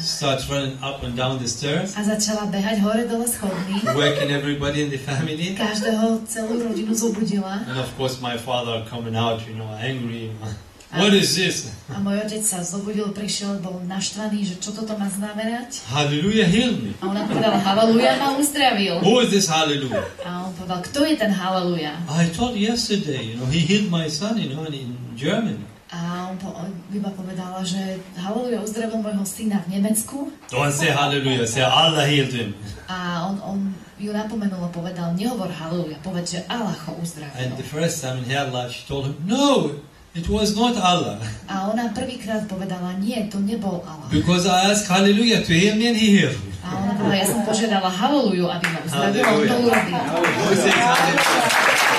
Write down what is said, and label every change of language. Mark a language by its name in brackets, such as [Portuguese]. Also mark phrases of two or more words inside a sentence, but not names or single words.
[English] started running up and down the stairs, [Slovak] A začala behať hore-dole schodmi. [English] waking everybody in the family. [Slovak] Každého, celú rodinu zobudila. [English] And of course my father coming out, angry. What is this? [Slovak] A môj otec sa zobudil, prišiel, bol naštvaný, že čo toto má znamenať. [English] Hallelujah, heal me. [Slovak] A ona povedala, haleluja ma uzdravil. [English] Who is this hallelujah? [Slovak] A on povedal, kto je ten haleluja? [English] I told yesterday, he healed my son, in Germany. [Slovak] A on iba povedala, že haleluja uzdravil môjho syna v Nemecku. [English] Don't say hallelujah, say Allah healed him. [Slovak] A on ju napomenul a povedal, nehovor haleluja, povedz, že Allah ho uzdravil. [English] And the first time in her life she told him, no, it was not Allah. [Slovak] A ona prvýkrát povedala, nie, to nebol Allah. [English] Because I asked hallelujah to heal me and he healed me. [Slovak] A ona povedala, ja som požiadala haleluju, aby ma uzdravil, a on to urobil. [English] Who says hallelujah?